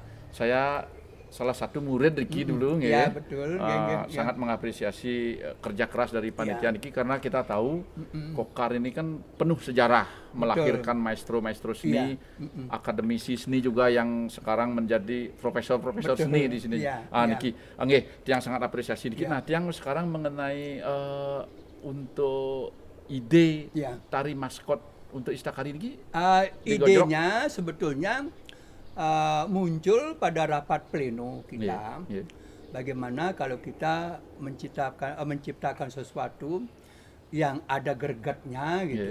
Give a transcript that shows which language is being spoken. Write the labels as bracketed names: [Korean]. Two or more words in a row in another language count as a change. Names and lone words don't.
[Indonesian] Saya salah satu murid Riki dulu, nggih. Ya, betul, nggih, nggih, ya. Sangat mengapresiasi kerja keras dari panitia Ya. niki karena kita tahu Kokar ini kan penuh sejarah, melahirkan maestro-maestro seni, akademisi seni juga yang sekarang menjadi profesor-profesor Betul. seni di sini. Ya, ya. Niki, nggih, Tiang sangat apresiasi niki. Ya. Nah, Tiang sekarang mengenai untuk ide Ya. tari maskot untuk Istakari niki. Idenya sebetulnya muncul pada rapat pleno kita. Iya. Bagaimana kalau kita menciptakan sesuatu yang ada gregetnya gitu.